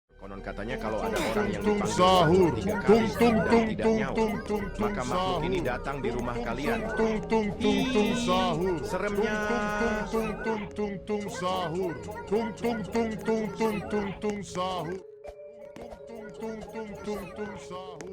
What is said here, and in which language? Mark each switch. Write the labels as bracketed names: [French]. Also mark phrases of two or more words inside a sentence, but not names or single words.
[Indonesian] Konon katanya kalau ada orang yang Tung dipanggil sahur, tiga tung kali tung dan tung tidak tung nyaut, tung tung maka makhluk sahur. ini datang di rumah kalian. Tung tung tung tung sahur. Seremnya. Tung tung sahur. Tung tung sahur. Tung tung sahur.